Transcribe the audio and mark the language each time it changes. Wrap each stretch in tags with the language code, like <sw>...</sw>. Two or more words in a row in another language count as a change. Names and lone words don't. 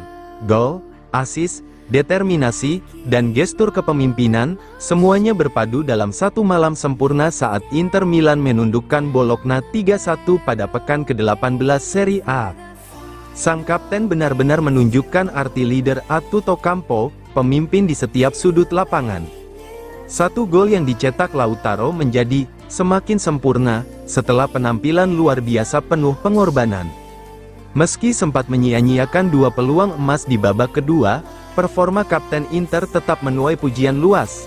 <id>Gol, assist, determinasi, dan gestur kepemimpinan, semuanya berpadu dalam satu malam sempurna saat Inter Milan menundukkan Bologna 3-1 pada pekan ke-18 Serie A. Sang kapten benar-benar menunjukkan arti</id> <it>leader a tutto campo,</it> <id>pemimpin di setiap sudut lapangan. Satu gol yang dicetak Lautaro menjadi semakin sempurna setelah penampilan luar biasa penuh pengorbanan. Meski sempat menyia-nyiakan dua peluang emas di babak kedua, performa kapten Inter tetap menuai pujian luas.</id>